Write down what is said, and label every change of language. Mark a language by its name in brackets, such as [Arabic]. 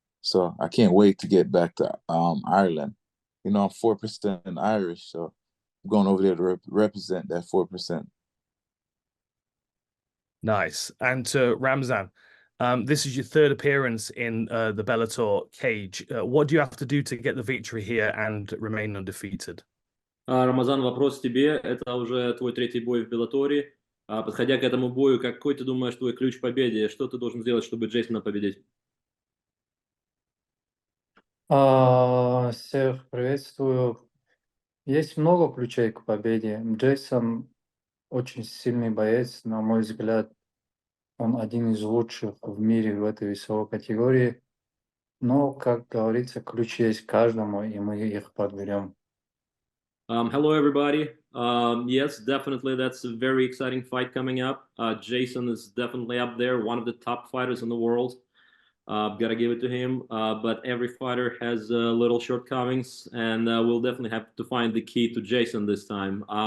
[English] So I can't wait to get back to Ireland. I'm 4% Irish, so I'm going over there to represent that 4%. Nice. And to Ramzan, this is your third appearance in the Bellator cage. What do you have to do to get the victory here and remain undefeated? [Russian] Рамазан, вопрос тебе. Это уже твой третий бой в Беллаторе. Подходя к этому бою, какой ты думаешь твой ключ к победе? Что ты должен сделать, чтобы Джейсона победить? Всех приветствую. Есть много ключей к победе. Джейсон очень сильный боец, на мой взгляд. Он один из лучших в мире в этой весовой категории. Но, как говорится, ключи есть каждому, и мы их подберем. [English] Hello, everybody. Yes, definitely. That's a very exciting fight coming up. Jason is definitely up there, one of the top fighters in the world. Gotta give it to him. But every fighter has little shortcomings, and we'll definitely have to find the key to Jason this time.